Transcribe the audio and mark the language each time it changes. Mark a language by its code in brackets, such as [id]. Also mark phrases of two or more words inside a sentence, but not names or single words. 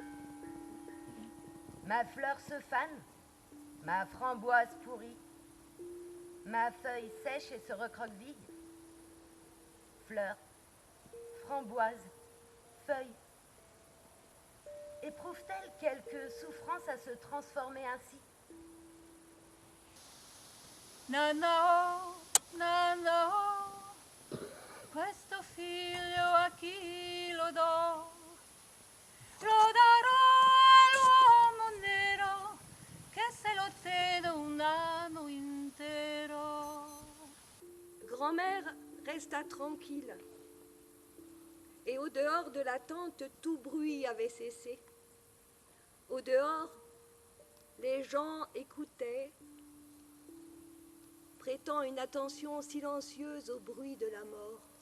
[fr] Ma fleur se fane, ma framboise pourrit, ma feuille sèche et se recroqueville. Fleur, framboise, feuille. Éprouve-t-elle quelque souffrance à se transformer ainsi? [it] Nanao, nanao, questo figlio a chi lo do? Lo darò all'uomo nero che se lo tiene un anno intero. [fr] Grand-mère resta tranquille. Et au dehors de la tente, tout bruit avait cessé. Au dehors, les gens écoutaient, prêtant une attention silencieuse au bruit de la mort.